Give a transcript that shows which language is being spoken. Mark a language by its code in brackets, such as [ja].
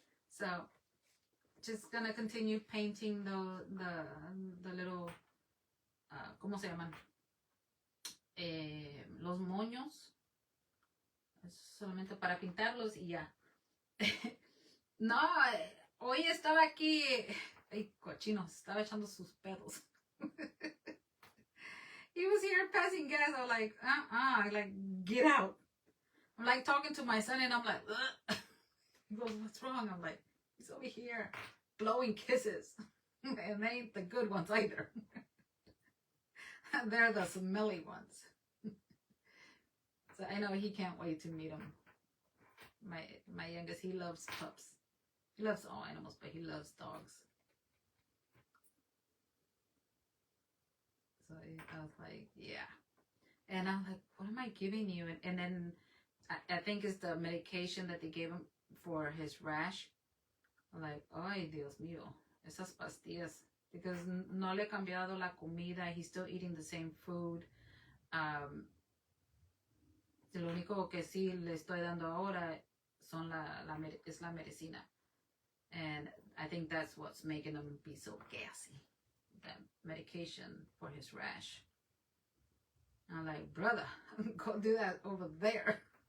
[en] So just gonna continue painting the little [es] ¿cómo se llaman? Los moños. Es solamente para pintarlos y ya. No, hoy estaba aquí, ay, cochino, estaba echando sus pedos. [en] He was here passing gas. I was like, get out. I'm talking to my son and I'm like, ugh. He goes, what's wrong? I'm like, he's over here blowing kisses. And they ain't the good ones either. They're the smelly ones. So I know he can't wait to meet them. My youngest, he loves pups. He loves all animals, but he loves dogs. So I was like, yeah. And I'm like, what am I giving you? And then I think it's the medication that they gave him for his rash. I'm like, [es] ay, Dios mío, esas pastillas. [en] Because [es] no le he cambiado la comida. [en] He's still eating the same food. [es] Lo único que sí le estoy dando ahora es la medicina. [en] And I think that's what's making him be so gassy. That medication for his rash. I'm like, brother, go do that over there.